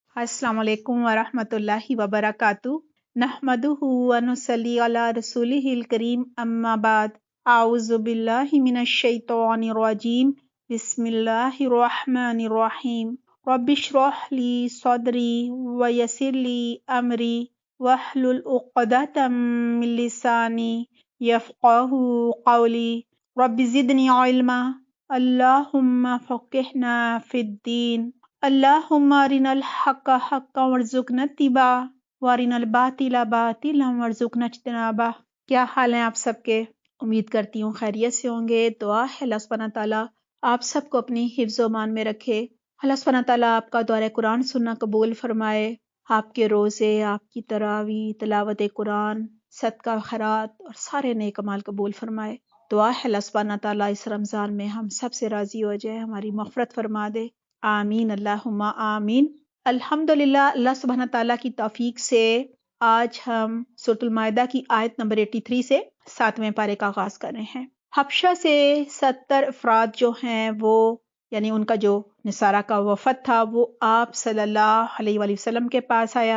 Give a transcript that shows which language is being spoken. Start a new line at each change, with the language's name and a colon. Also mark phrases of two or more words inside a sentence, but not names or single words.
Arabic: السلام عليكم ورحمة الله وبركاته نحمده ونصلي على رسوله الكريم أما بعد. أعوذ بالله من الشيطان الرجيم. بسم الله الرحمن الرحيم. رب اشرح لي صدري ويسر لي أمري واحلل عقدة من لساني يفقهوا قولي. رب زدني علما. اللهم فقهنا في الدين. اللهم أرنا الحق حقا وارزقنا اتباعه وأرنا الباطل باطلا وارزقنا اجتنابه.
Hindi: क्या हाल है आप सबके? उम्मीद करती हूँ खैरियत से होंगे। दुआ है
Arabic: الله سبحانه وتعالى
Hindi: आप सबको अपनी हिफ्ज़ व मान में रखे।
Arabic: الله سبحانه وتعالى
Hindi: आपका दौरे कुरान सुनना कबूल फरमाए। आपके रोज़े, आपकी तरावी, तिलावत कुरान, सदका खैरात और सारे नेक अमाल कबूल फरमाए। दुआ है
Arabic: الله سبحانه وتعالى
Hindi: इस रमज़ान में हम सब से राज़ी हो जाए, हमारी मग़फ़िरत फरमा दे।
Arabic: آمين اللهم آمين.
Hindi: अल्हम्दुलिल्लाह,
Arabic: الله سبحانه وتعالى
Hindi: की तौफीक से आज हम सूरतुल माइदा की आयत नंबर 83 से 7वें पारे का आगाज़ कर रहे हैं। हबशा से 70 अफराद जो हैं वो यानी उनका जो निसारा का वफ़द था वो आप
Arabic: صلى الله عليه وسلم
Hindi: के पास आया।